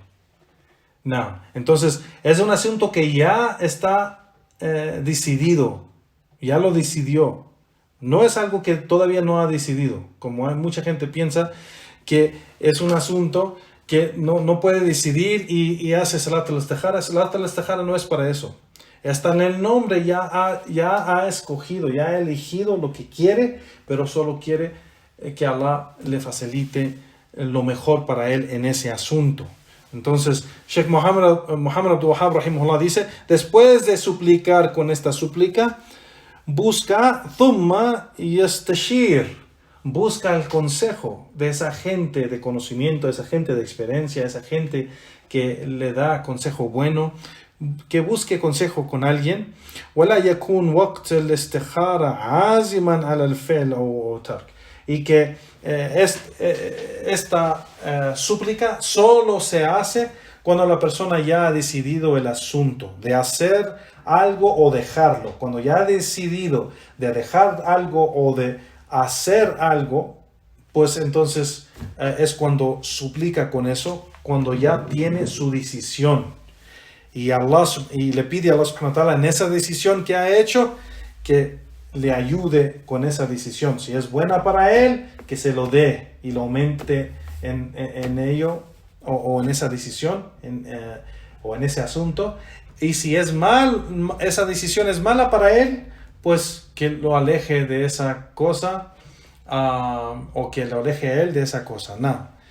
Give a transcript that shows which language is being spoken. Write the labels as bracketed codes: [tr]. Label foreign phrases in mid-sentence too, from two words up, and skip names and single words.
[es] No. Entonces, es un asunto que ya está decidido, ya lo decidió. No es algo que todavía no ha decidido, como hay mucha gente piensa que es un asunto que no puede decidir y hace [ar] صلاة الاستخارة. صلاة الاستخارة [es] no es para eso. Hasta en el nombre ya ha escogido, ya ha elegido lo que quiere, pero solo quiere que Allah le facilite lo mejor para él en ese asunto. Entonces, Sheikh Muhammad Abdul Wahhab rahimahullah dice, después de suplicar con esta súplica, busca [ar] ثم يستشير, [es] busca el consejo de esa gente de conocimiento, de esa gente de experiencia, de esa gente que le da consejo bueno, que busque consejo con alguien. [ar] ولا يكون وقت الاستخارة عازما على الفعل أو ترك, [es] y que esta súplica solo se hace cuando la persona ya ha decidido el asunto de hacer algo o dejarlo. Cuando ya ha decidido de dejar algo o de hacer algo, pues entonces es cuando suplica con eso, cuando ya tiene su decisión. Y le pide a Allah [ar] سبحانه وتعالى [es] en esa decisión que ha hecho, que le ayude con esa decisión. Si es buena para él, que se lo dé y lo aumente en ello o en esa decisión o en ese asunto. Y si es esa decisión es mala para él, pues que lo aleje de esa cosa o que lo aleje a él de esa cosa.